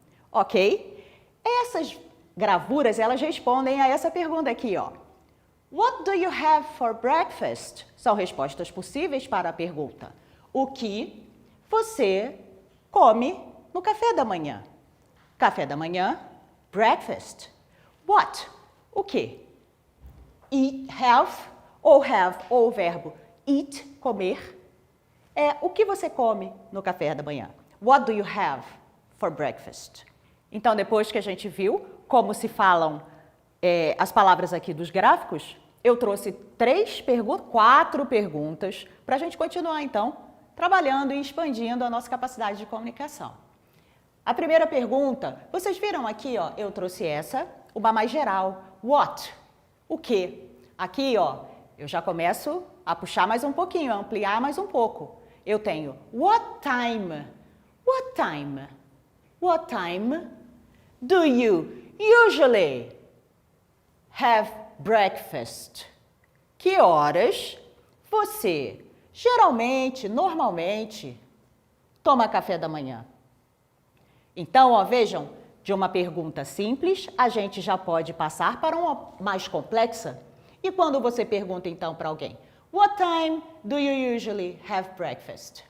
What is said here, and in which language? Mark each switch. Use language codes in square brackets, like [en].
[pt] Ok? Essas gravuras, elas respondem a essa pergunta aqui, ó. [en] What do you have for breakfast? [pt] São respostas possíveis para a pergunta. O que você come no café da manhã? Café da manhã, breakfast. What? O que? Eat, have ou o verbo eat, comer. O que você come no café da manhã? [en] What do you have for breakfast? [pt] Então, depois que a gente viu como se falam as palavras aqui dos gráficos, eu trouxe 4 perguntas para a gente continuar, então, trabalhando e expandindo a nossa capacidade de comunicação. A primeira pergunta, vocês viram aqui, ó, eu trouxe uma mais geral. What? O que? Aqui, ó, eu já começo a puxar mais um pouquinho, a ampliar mais um pouco. Eu tenho [en] what time do you usually have breakfast? [pt] Que horas você geralmente, normalmente, toma café da manhã? Então, ó, vejam, de uma pergunta simples, a gente já pode passar para uma mais complexa. E quando você pergunta, então, para alguém, [en] what time do you usually have breakfast?